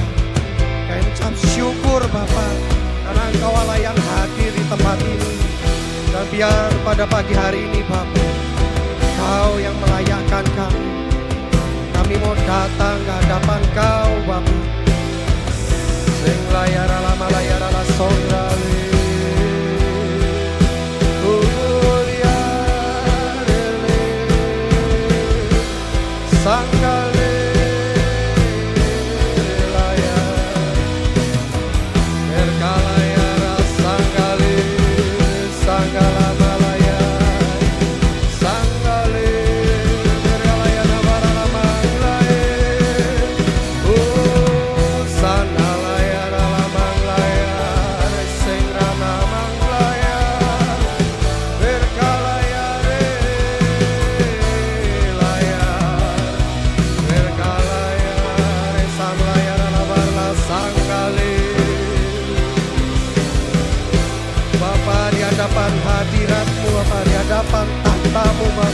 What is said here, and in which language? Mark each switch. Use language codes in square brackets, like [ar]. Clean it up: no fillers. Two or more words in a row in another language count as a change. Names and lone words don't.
[id] Kami ucap syukur, Bapa, karena Engkau Allah yang hadir di tempat ini. Dan biar pada pagi hari ini, Bapa, Kau yang melayakkan kami. Kami mau datang ke hadapan Kau, Bapa. Sing layara lama layara la songrali. Sanggale layar berkalayara sanggale sanggala malaya sanggale berkalayana barana manglae sanalayara lamanglaya sengrana manglaya berkalayare Bapa, di hadapan hadirat-Mu, Bapa, di hadapan tahta-Mu, Bapa.